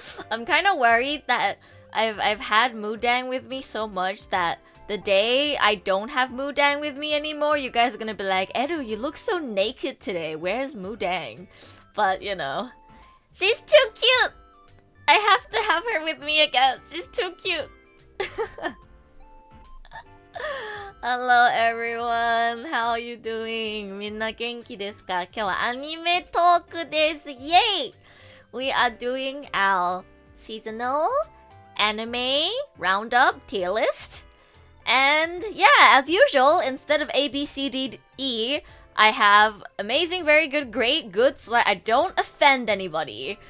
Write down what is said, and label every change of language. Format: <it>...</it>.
<en>I'm kind of worried that I've had Mudang with me so much that the day I don't have Mudang with me anymore, you guys are gonna be like, Edu, you look so naked today. Where's Mudang? But you know, she's too cute. I have to have her with me again. She's too cute. Hello everyone, how are you doing?</en> <ja>みんな元気ですか？今日はアニメトークです。</ja> <en>Yay! We are doing our seasonal anime roundup tier list. And yeah, as usual, instead of A, B, C, D, E, I have amazing, very good, great, good, so that I don't offend anybody.</en>